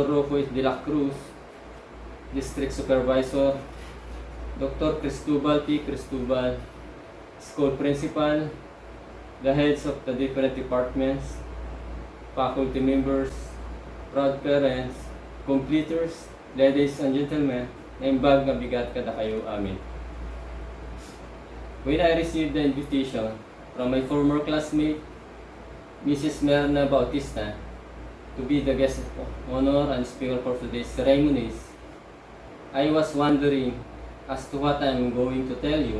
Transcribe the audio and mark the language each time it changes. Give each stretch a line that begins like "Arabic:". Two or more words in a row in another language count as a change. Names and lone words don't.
English: Rocco de la Cruz, District Supervisor, Dr. Cristobal P. Cristobal, School Principal, the heads of the different departments, faculty members, proud parents, completers, ladies and gentlemen,
Iloko: na imbag nga bigat kada kayo amin.
English: When I received the invitation from my former classmate, Mrs. Merna Bautista, to be the guest of honor and speaker for today's ceremonies, I was wondering as to what I am going to tell you.